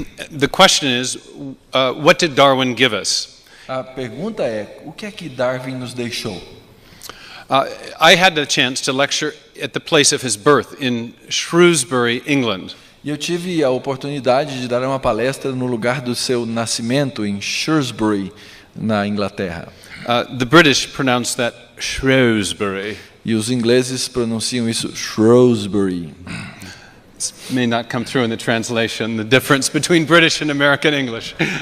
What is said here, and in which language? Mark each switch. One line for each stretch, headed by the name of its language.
English: The question is, what did Darwin give us?
Portuguese: A pergunta é, o que é que Darwin nos deixou?
English: I had the chance to lecture at the place of his birth in Shrewsbury, England.
Portuguese: E eu tive a oportunidade de dar uma palestra no lugar do seu nascimento, em Shrewsbury, na Inglaterra.
English: The British pronounce that Shrewsbury.
Portuguese: E os ingleses pronunciam isso Shrewsbury.
English: This may not come through in the translation, the difference between British and American English.